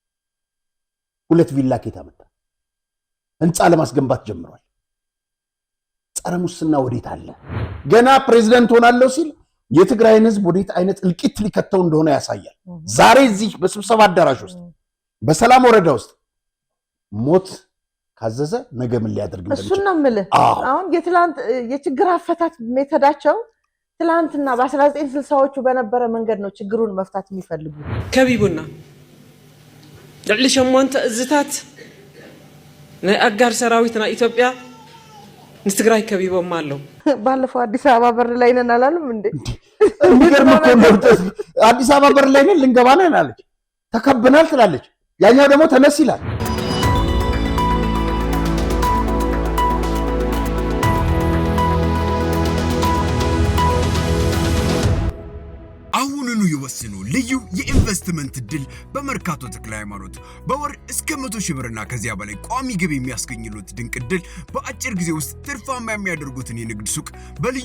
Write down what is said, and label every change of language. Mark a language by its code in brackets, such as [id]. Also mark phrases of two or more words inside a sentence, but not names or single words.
[am] 2 ቪላ ኬታ መጣ ህንጻ ለማስገንባት ጀምሯል ጸረ ሙስና ወዴት አለ ገና ፕሬዝዳንት ሆናለሁ ሲል የትግራይን ህዝብ ወዴት አይነት እልቂት ሊከተው እንደሆነ ያሳያል ዛሬ እዚህ በስብሰባ አዳራሽ ውስጥ በሰላም ወረዳ ውስጥ ሞት ካዘዘ ነገ ምን ሊያደርግ እንደሚችል እሱን ነው የምልህ አሁን የትላንት የችግር አፈታት ሜተዳቸው ትላንትና በ1960ዎቹ በነበረ መንገድ ነው ችግሩን መፍታት የሚፈልጉ [ti] ከቢቡና ልዕሊ 8 እዝታት ናይ አጋር ሰራዊትና ኢትዮጵያ ንትግራይ ከቢቦም አለው [am] ባለፈው አዲስ አበባ በር ላይ ነን አላለም እንዴ እንዲገርም እኮ ነው አዲስ አበባ በር ላይ ነን ልንገባ ነን አለች ተከበናል ትላለች ያኛው ደግሞ ተነስ ይላል አሁኑኑ ይወስኑ ልዩ የኢንቨስትመንት ድል በመርካቶ ተክለ ሃይማኖት በወር እስከ 100,000 ብርና ከዚያ በላይ ቋሚ ገቢ የሚያስገኝሉት ድንቅ ድል በአጭር ጊዜ ውስጥ ትርፋማ የሚያደርጉትን የንግድ ሱቅ በልዩ